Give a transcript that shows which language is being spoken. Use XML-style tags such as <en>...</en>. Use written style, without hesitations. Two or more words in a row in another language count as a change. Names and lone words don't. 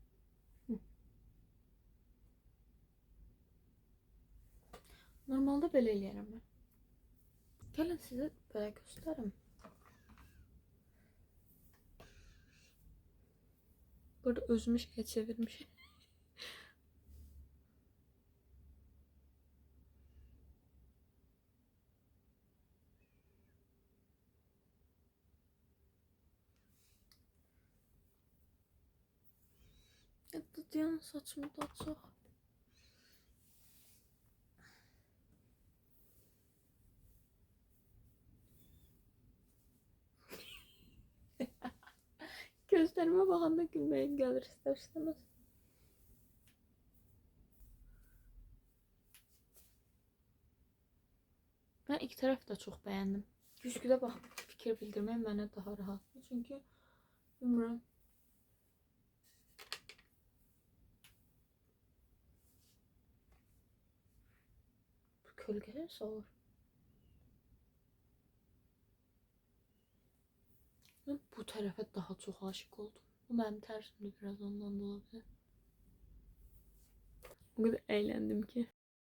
<az>Normalde belə eləyərəm mən. Gəlin sizə belə göstərim. Burada özümü şeye çevirmişim.</az> <tr>Diyanın saçımı da çok. Gözlerime bakanda gülmeyim gelir ister istemez. Ben iki tarafı da çok beğendim.</tr> <az>Güzgüdə baxıb fikir bildirmək mənə daha rahatdır. Çünkü bilmirəm. Bu kölgələr salır.</az> <tr>Ben bu tarafa daha çok aşık oldum. Bu benim tersimdi, biraz ondan da olabilir. O kadar eğlendim ki.</tr>